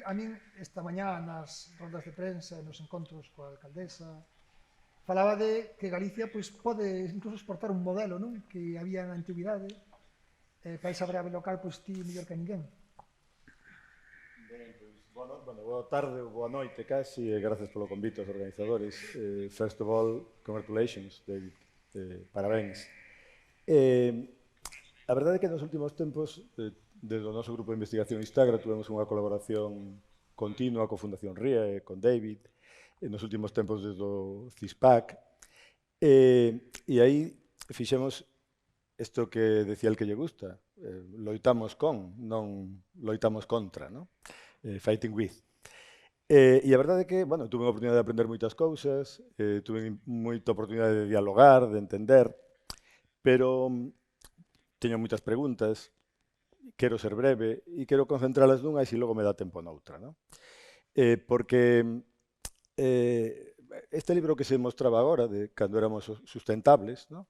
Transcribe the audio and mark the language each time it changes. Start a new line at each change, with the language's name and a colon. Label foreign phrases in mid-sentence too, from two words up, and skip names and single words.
Galician: A min, esta mañá, nas rondas de prensa e nos encontros coa alcaldesa, falaba de que Galicia pode incluso exportar un modelo que había na antiguidade. Para esa variable local, ti mellor que ninguén. Boa tarde ou boa noite casi, e gracias polo convite aos organizadores.
English: First of all, congratulations, David.
Galician: Parabéns. A verdade é que nos últimos tempos, desde o noso grupo de investigación Instagra, tuvemos unha colaboración continua co Fundación RIA e con David, nos últimos tempos desde o CISPAC, e aí fixemos isto que decía el que lle gusta, loitamos con, non loitamos contra, non?
English: Fighting with.
Galician: E a verdade é que, tuve a oportunidade de aprender moitas cousas, tuve moita oportunidade de dialogar, de entender, pero teño moitas preguntas, quero ser breve e quero concentralas nunha e se logo me dá tempo noutra, non? Porque este libro que se mostraba agora, de cando éramos sustentables, non?